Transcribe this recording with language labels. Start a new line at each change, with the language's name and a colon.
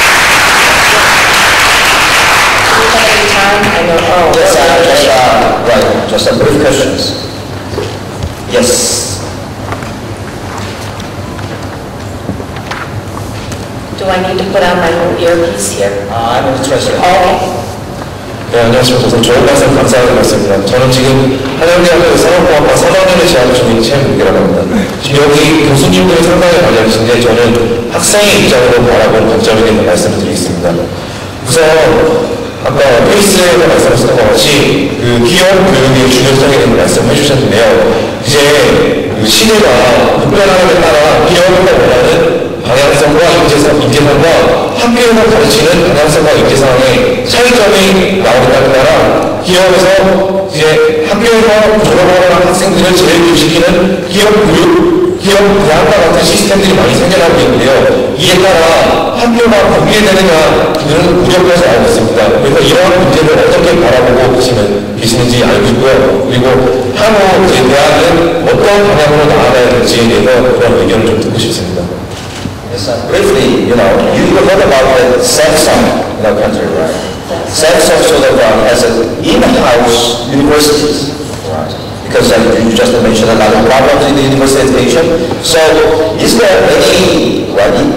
English: Do we have any time? I know, just some brief questions. Yes. Do I need to put on my little earpiece here? I'm interested. Okay.
Korean: 네, 안녕하십니까. 우선 좋은 말씀 감사드리겠습니다. 저는 지금 한양대학교 산업공학과 4학년에 재학 중인 최민기라고 합니다. 지금 여기 교수님들이 상당히 많이 계신데 저는 학생의 입장으로 바라본 관점이겠는 말씀을 드리겠습니다. 우선 아까 페이스에서 말씀하셨던 것 같이 그 기업 교육의 중요성에 대한 말씀을 해주셨는데요. 이제 그 시대가 급변하는 데 따라 기업과 원하는 방향성과 인재상과 학교에서 가르치는 방향성과 인재상의 차이점이 나오는 따라 기업에서 이제 학교에서 졸업하는 학생들을 재교육시키는 기업 교육, 기업 대학과 같은 시스템들이 많이 생겨나고 있는데요. 이에 따라 학교가 붕괴되느냐는 우려까지 나오고 있습니다. 그래서 이러한 문제를 어떻게 바라보고 계시는지 알고 있고요. 그리고 향후 이제 대학은 어떤 방향으로 나아가야 될지에 대해서 그런 의견을 좀 듣고 싶습니다.
English: Yes, briefly, you heard about the Samsung in our country, right? Samsung sort of has an in-house universities, right? Because you just mentioned a lot of problems in the university education. So, is there any, right?